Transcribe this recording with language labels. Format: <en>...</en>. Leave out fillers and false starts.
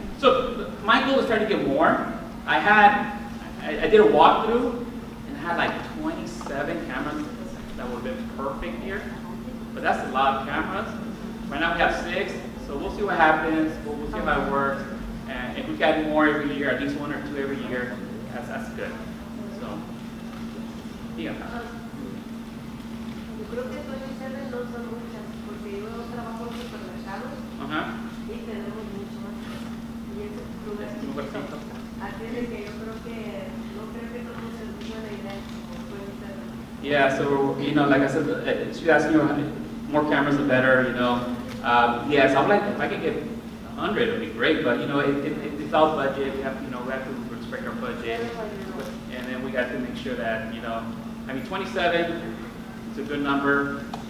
<en>So my goal is try to get more. I did a walkthrough and I had like 27 cameras that would have been perfect here. But that's a lot of cameras. Right now we have 6, so we'll see what happens. We'll see how it works. And if we get more every year, at least 1 or 2 every year, that's good. So, yeah.</en> <es>Yo creo que 27 no son muchas, porque yo trabajo en supermercados y tenemos mucho más. Y ese lugar es chiquito. Así es de que yo creo que no creo que todo sea muy buena idea.</es> <en>Yeah, so, like I said, she asked me more cameras the better, Yes, I would like, if I could get 100, it would be great, but, it's all budget. We have to respect our budget. And then we have to make sure that, 27 is a good number.</en>